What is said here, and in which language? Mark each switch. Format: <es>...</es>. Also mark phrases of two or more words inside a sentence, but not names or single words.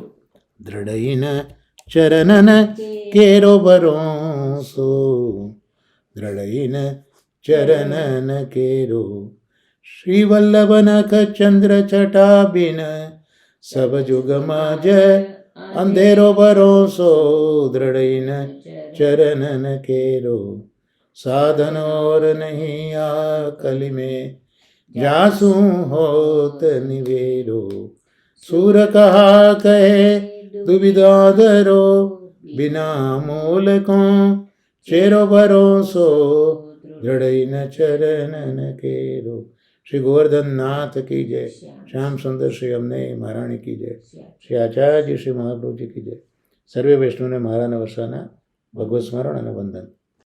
<hi>दृढ़इन चरणन केरो भरोसो, दृढ़इन चरणन केरो, श्री वल्लभ नख चंद्र छटाबिन सब जुगमां ज अंधेरो भरोसो, दृढ़इन चरणन केरो, साधन और नहीं आ कलि में जासू होत निवेरो, सुर कहा कहे दुविधा धरो, बिना मूल को चेरो भरोसो, दृढ़ न चरण केरो. श्री गोवर्धन नाथ की जय, श्याम सुंदर श्री अमने महाराणी की जय, श्री आचार्य श्री महाप्रभुजी की जय.</hi> <gu>સર્વે વૈષ્ણવને મહારાજના વર્ષાના ભગવત સ્મરણ અને વંદન.</gu>